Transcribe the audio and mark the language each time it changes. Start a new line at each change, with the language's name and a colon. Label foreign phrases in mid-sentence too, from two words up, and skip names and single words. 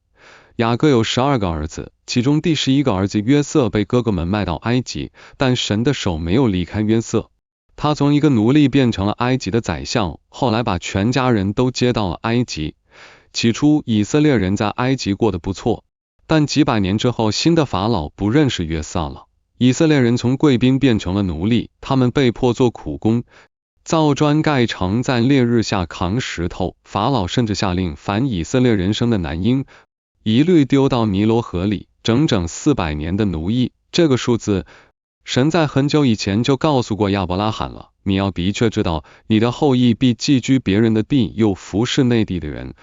Chinese: 雅各有12個兒子，其中第11個兒子約瑟被哥哥們賣到埃及，但神的手沒有離開約瑟，他從一個奴隸變成了埃及的宰相，後來把全家人都接到了埃及。起初以色列人在埃及過得不錯，但幾百年之後，新的法老不認識約瑟了，以色列人從貴賓變成了奴隸，他們被迫做苦工，造磚蓋城，在烈日下扛石頭。法老甚至下令凡以色列人生的男嬰一律丟到尼羅河裡，整整400年的奴役。這個數字，神在很久以前就告訴過亞伯拉罕了。你要的確知道，你的後裔必寄居別人的地，又服侍內地的人。